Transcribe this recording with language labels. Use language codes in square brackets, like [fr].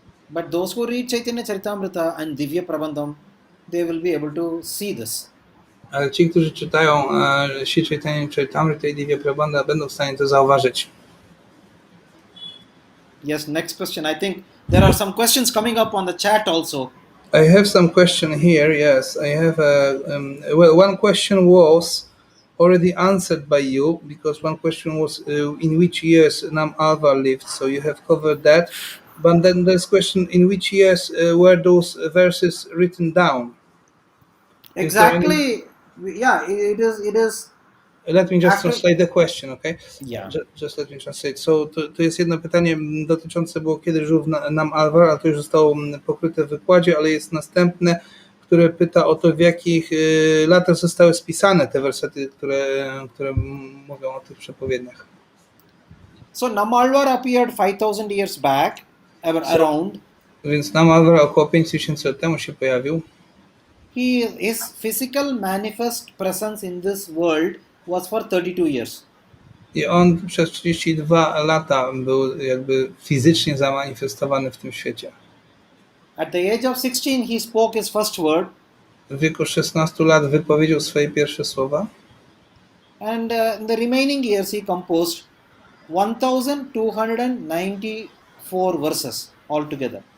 [en] But those who read Chaitanya Charitamrita and Divya Prabandham, they will be able to see this. [pl] Ale ci, którzy czytają Sri Chaitanya Charitamrita i Divya Prabandha, będą w stanie to zauważyć. [en] Yes, next question. I think there are some questions coming up on the chat also. I have some question here. Yes, I have well, one question was already answered by you, because one question was in which years Nam Alvar lived, so you have covered that. But then there's question, in which years were those verses written down? Exactly. Yeah, it is. Let me just translate the question, okay? Yeah. Just let me translate. [pl] So to jest jedno pytanie dotyczące było, kiedy żył Nam Alvar, a to już zostało pokryte w wykładzie, ale jest następne, które pyta o to, w jakich latach zostały spisane te wersety, które mówią o tych przepowiedniach. [en] So Nam Alvar appeared 5000 years back, around. [pl] Więc Nam Alvar około 5000 lat temu się pojawił. [en] His physical manifest presence in this world was for 32 years. [pl] I on przez 32 lata był jakby fizycznie zamanifestowany w tym świecie. [en] At the age of 16 he spoke his first word. [pl] W wieku 16 lat wypowiedział swoje pierwsze słowa. [en] And in the remaining years he composed 1294 verses altogether.